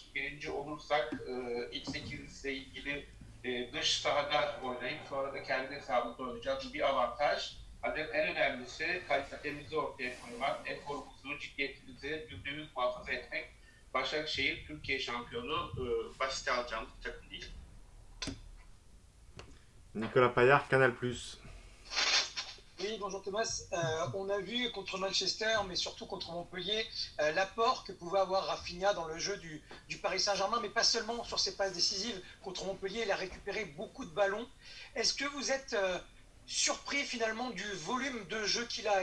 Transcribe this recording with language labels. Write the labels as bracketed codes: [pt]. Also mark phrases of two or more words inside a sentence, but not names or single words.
[tr] Birinci olursak ilk 8'le ilgili dış sahada oynayıp sonra da kendi hesabımızda oynayacağız. Bu bir avantaj. Ancak en önemlisi kalitemizi ortaya koymak, eforumuzu, ciddiyetimizi %100 muhafaza etmek. Başakşehir Türkiye şampiyonu basite alacağımız bir takım değil. [fr] Nicolas Paillard, Canal+. Oui, bonjour Thomas. On a vu contre Manchester, mais surtout contre Montpellier, l'apport que pouvait avoir Rafinha dans le jeu du Paris Saint-Germain, mais pas seulement sur ses passes décisives. Contre Montpellier, il a récupéré beaucoup de ballons. Est-ce que vous êtes surpris finalement du volume de jeu qu'il a?